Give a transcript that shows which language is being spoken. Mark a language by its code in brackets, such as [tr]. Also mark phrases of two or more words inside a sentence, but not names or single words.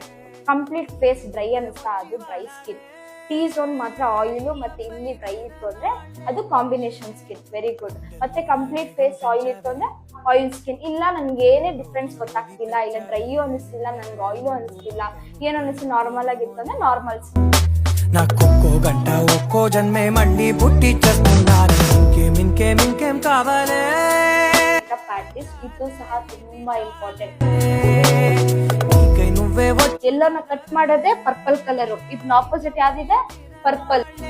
[en] complete face dry [kn] ಅನಿಸ್ತಾ, ಅದು [en] dry skin. T zone [kn] ಮಾತ್ರ ಆಯಿಲು ಮತ್ತೆ ಇಲ್ಲಿ ಡ್ರೈ ಇತ್ತು ಅಂದ್ರೆ ಅದು [en] combination skin, very good. [kn] ಮತ್ತೆ [en] complete face oil [kn] ಇತ್ತು ಅಂದ್ರೆ [en] oil skin. [kn] ಇಲ್ಲ ನನ್ಗೆ ಏನೇ ಡಿಫ್ರೆನ್ಸ್ ಗೊತ್ತಾಗ್ತಿಲ್ಲ, ಇಲ್ಲ ಡ್ರೈಯು ಅನಿಸ್ತಿಲ್ಲ, ನನ್ಗೆ ಆಯಿಲು ಅನಿಸ್ತಿಲ್ಲ, ಏನು ಅನಿಸ್ತು ನಾರ್ಮಲ್ ಆಗಿತ್ತು ಅಂದ್ರೆ [en] normal skin. [te] నాకొక్కో గంట ఒక్కో జన్మే మళ్ళీ పుట్టి చేస్తున్నాను ఇంకేం కావాలే. [kn] ಪ್ರಾಕ್ಟೀಸ್ ಇದು ಸಹ ತುಂಬಾ ಇಂಪಾರ್ಟೆಂಟ್. [te] నువ్వే [kn] ಎಲ್ಲೋನ ಕಟ್ ಮಾಡೋದೇ [en] purple colour, [kn] ಇದನ್ನ ಆಪೋಸಿಟ್ ಯಾವ್ದಿದೆ? ಪರ್ಪಲ್.